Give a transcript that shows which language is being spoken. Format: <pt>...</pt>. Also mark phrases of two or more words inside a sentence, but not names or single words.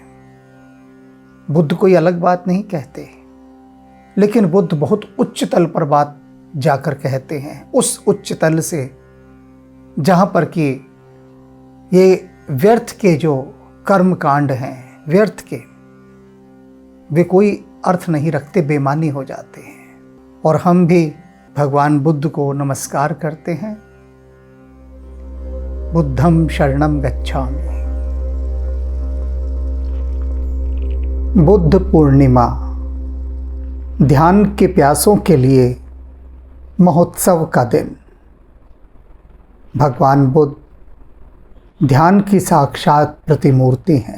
<hi>बुद्ध कोई अलग बात नहीं कहते, लेकिन बुद्ध बहुत उच्च तल पर बात जाकर कहते हैं, उस उच्च तल से जहाँ पर कि ये व्यर्थ के जो कर्म कांड हैं, व्यर्थ के, वे कोई अर्थ नहीं रखते, बेमानी हो जाते हैं। और हम भी भगवान बुद्ध को नमस्कार करते हैं।</hi> <pi>बुद्धं शरणं गच्छामि।</pi> <hi>बुद्ध पूर्णिमा ध्यान के प्यासों के लिए महोत्सव का दिन। भगवान बुद्ध ध्यान की साक्षात प्रतिमूर्ति हैं।</hi>